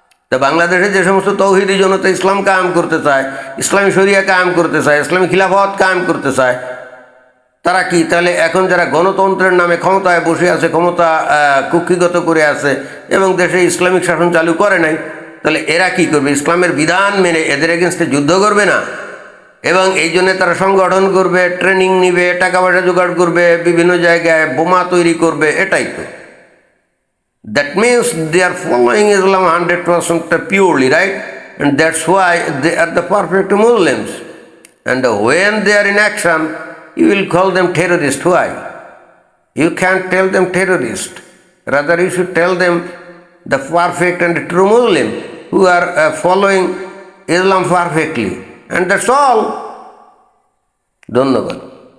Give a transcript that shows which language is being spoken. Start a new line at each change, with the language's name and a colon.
Bangla: তা বাংলাদেশে যে সমস্ত তৌহিদি জনতা ইসলাম কায়েম করতে চায়, ইসলামী শরিয়া কায়েম করতে চায়, ইসলামী খিলাফত কায়েম করতে চায়, তারা কি তাহলে এখন যারা গণতন্ত্রের নামে ক্ষমতায় বসে আছে, ক্ষমতা কুক্ষিগত করে আছে এবং দেশে ইসলামিক শাসন চালু করে নাই, তাহলে এরা কি করবে? ইসলামের বিধান মেনে এদের এগেনস্টে যুদ্ধ করবে না? এবং এই জন্য তারা সংগঠন করবে, ট্রেনিং নিবে, টাকা পয়সা জোগাড় করবে, বিভিন্ন জায়গায় বোমা তৈরি করবে। এটাই তো।
English: That means they are following Islam 100% purely, right? And that's why they are the perfect Muslims. And when they are in action, you will call them terrorists. Why? You can't tell them terrorist. Rather, you should tell them the perfect and true Muslim who are following Islam perfectly, and that's all. ধন্যবাদ।